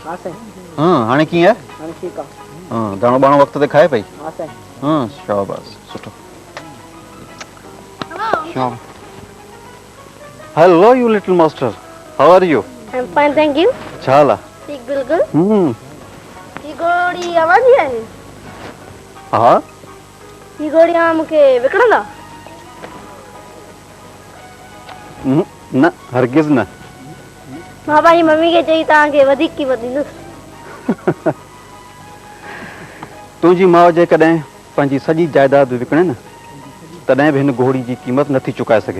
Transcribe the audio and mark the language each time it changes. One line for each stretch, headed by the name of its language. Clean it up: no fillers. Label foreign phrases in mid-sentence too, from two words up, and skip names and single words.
Sindhi: हाँ साईं। हाँ हाणे कीअं आहे? हाणे ठीकु आहे। हाँ दाणो बाणो वक़्त ते खाए पई? हाँ साईं। हाँ शाबाश सुठो। शाबाश।
English: Hello you little master, how are you? I'm fine, thank you.
Sindhi: छा हाल आहे? ठीक बिल्कुल। ही गोड़ी आवाज़ आहे। हा ही गोड़ी मूंखे विकिणंदा? न हरगिज़ न। मां पंहिंजी मम्मी खे चई तव्हांखे वधीक क़ीमत ॾींदुसि। तुंहिंजी माउ जेकॾहिं पंहिंजी सॼी जाइदाद विकिणे न तॾहिं बि हिन घोड़ी जी क़ीमत नथी चुकाए सघे।